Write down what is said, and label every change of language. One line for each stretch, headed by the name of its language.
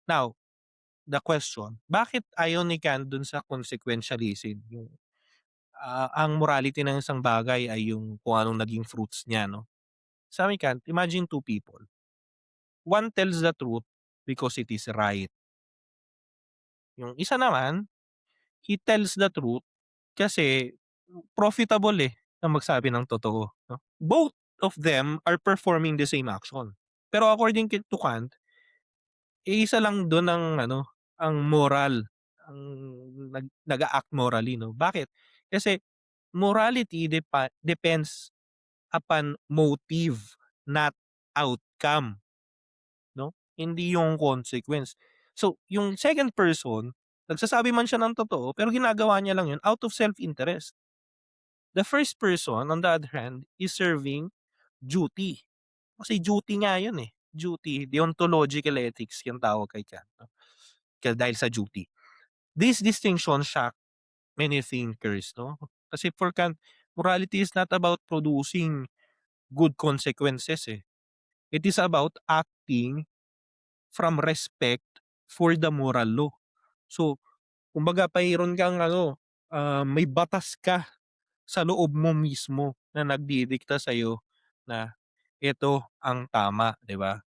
English: Now, the question,
Filipino: bakit ayaw ni Kant dun sa consequentialism, yung ang morality ng isang bagay ay yung kung anong naging fruits niya, 'no? Sabi ni Kant,
English: imagine two people. One tells the truth because it is right.
Filipino: Yung isa naman,
English: he tells the truth
Filipino: kasi profitable, eh, na magsabi ng totoo, 'no?
English: Both of them are performing the same action.
Filipino: Pero according to Kant, eh, isa lang dun ang ano, ang moral, ang nag-a-act morally, 'no? Bakit? Kasi
English: morality depends upon motive, not outcome, 'no?
Filipino: Hindi yung consequence. So, yung second person, nagsasabi man siya ng totoo, pero ginagawa niya lang yun
English: out of self-interest. The first person, on the other hand, is serving duty.
Filipino: Kasi duty nga yun, eh. Duty, deontological ethics yung tawag kay Kant, 'no? Kaya dahil sa duty.
English: This distinction shock many thinkers, 'no? Kasi for Kant, morality is not about producing good consequences, eh. It is about acting from respect for the moral law.
Filipino: So, kumbaga mayroon kang ano, may batas ka sa loob mo mismo na nagdidikta sa'yo na ito ang tama, 'di ba?